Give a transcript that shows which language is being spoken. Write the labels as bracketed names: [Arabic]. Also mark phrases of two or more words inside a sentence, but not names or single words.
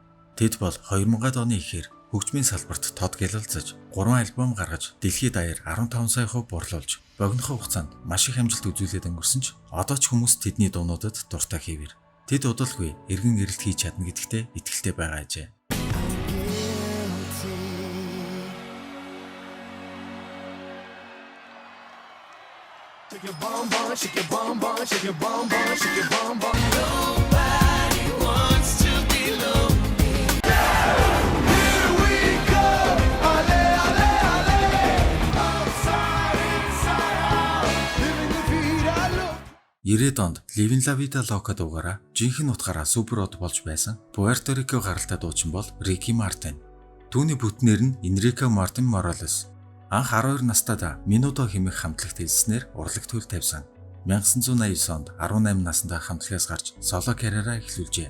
[Mongolian] Тэд бол 2000-ад оны эхээр хөгжмийн салбарт тод гялалзаж, 3 альбом гаргаж, дэлхийд даяар 15 сая хувь борлуулж, богино хугацаанд маш их амжилт үзүүлээд өнгөрсөн ч одоо ч хүмүүс тэдний дуунуудад дуртай хэвээр. Тэд удалгүй эргэн ирэлт хийж чадна гэдэгтээ итгэлтэй байгаа ажээ. [English] Shake your bum bum, shake your bum bum, shake your bum bum, shake your bum bum. Nobody wants to be lonely. Here we go, ale ale ale. Outside, inside out, living the [Spanish] vida loca. [Mongolian] 90-ад онд Livin La Vida Loca дуугаараа жинхэнэ утгаараа суперод болж байсан Puerto Rico гаралтай дуучин бол Ricky Martin. Түүний бүтнээр нь Enrique Martin Morales. Анх 12 настайдаа Minuto хэмээх хамтлагт хэлснээр урлаг төл тавьсан. 1989 онд 18 настай хамтлагаас гарч соло карьераа эхлүүлжээ.